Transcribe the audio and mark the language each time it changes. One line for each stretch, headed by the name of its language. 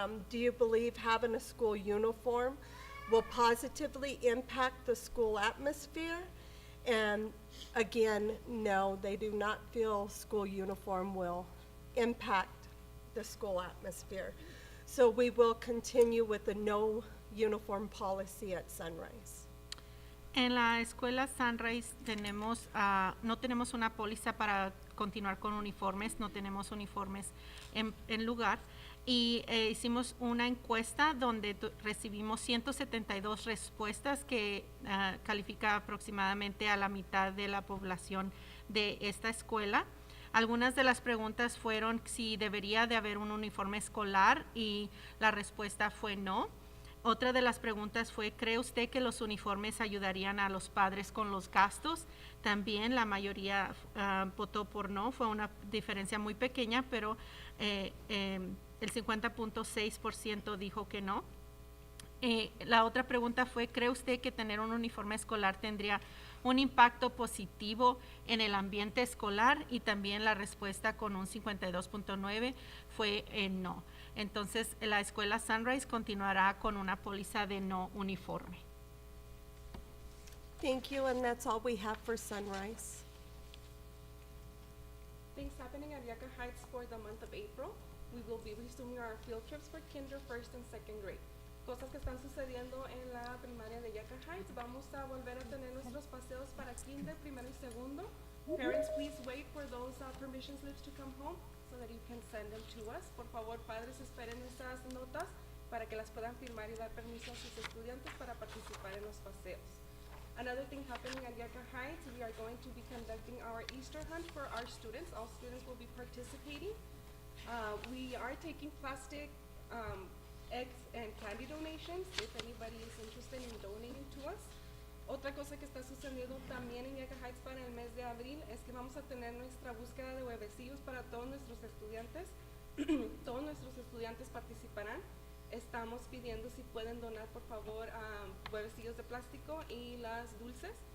English: Do you believe having a school uniform will positively impact the school atmosphere? And again, no, they do not feel school uniform will impact the school atmosphere. So we will continue with the no uniform policy at Sunrise.
Spanish: En la escuela Sunrise tenemos, no tenemos una póliza para continuar con uniformes, no tenemos uniformes en lugar. Y hicimos una encuesta donde recibimos 172 respuestas que califica aproximadamente a la mitad de la población de esta escuela. Algunas de las preguntas fueron si debería de haber un uniforme escolar y la respuesta fue no. Otra de las preguntas fue, ¿cree usted que los uniformes ayudarían a los padres con los gastos? También la mayoría votó por no, fue una diferencia muy pequeña, pero el 50.6% dijo que no. La otra pregunta fue, ¿cree usted que tener un uniforme escolar tendría un impacto positivo en el ambiente escolar? Y también la respuesta con un 52.9 fue no. Entonces, la escuela Sunrise continuará con una póliza de no uniforme.
English: Thank you, and that's all we have for Sunrise. Things happening at Yucca Heights for the month of April. We will be resuming our field trips for kinder, first and second grade.
Spanish: Cosas que están sucediendo en la primaria de Yucca Heights. Vamos a volver a tener nuestros paseos para kinder, primero y segundo.
English: Parents, please wait for those permission slips to come home so that you can send them to us.
Spanish: Por favor, padres, esperen esas notas para que las puedan firmar y dar permiso a sus estudiantes para participar en los paseos.
English: Another thing happening at Yucca Heights, we are going to be conducting our Easter hunt for our students. All students will be participating. We are taking plastic eggs and candy donations if anybody is interested in donating to us.
Spanish: Otra cosa que está sucediendo también en Yucca Heights para el mes de abril es que vamos a tener nuestra búsqueda de huevecillos para todos nuestros estudiantes. Todos nuestros estudiantes participarán. Estamos pidiendo si pueden donar, por favor, huevecillos de plástico y las dulces.